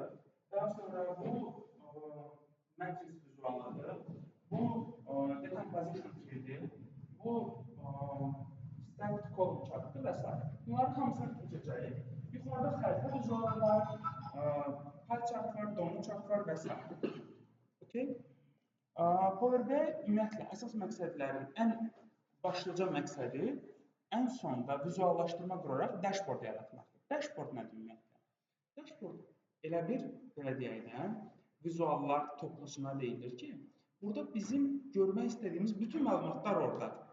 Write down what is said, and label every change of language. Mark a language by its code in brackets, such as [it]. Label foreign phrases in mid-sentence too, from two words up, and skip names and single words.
[az] Daha sonra bu matris vizualıdır. Bu [en] decomposition tree'dir. [az] Bu [en] static column [az] çatdı və s. Bunların hamısını keçəcəyik. Yuxarıda xəritə vizualı var, [en] pie chart [az] var, [en] donut chart [az] var və s. Okay? Power BI ümumiyyətlə əsas məqsədlərin ən başlıca məqsədi ən sonda vizuallaşdırma quraraq dashboard yaratmaqdır. Dashboard nədir ümumiyyətlə? Dashboard elə bir, belə deyək də, vizuallar toplusuna deyilir ki, burada bizim görmək istədiyimiz bütün məlumatlar oradadır.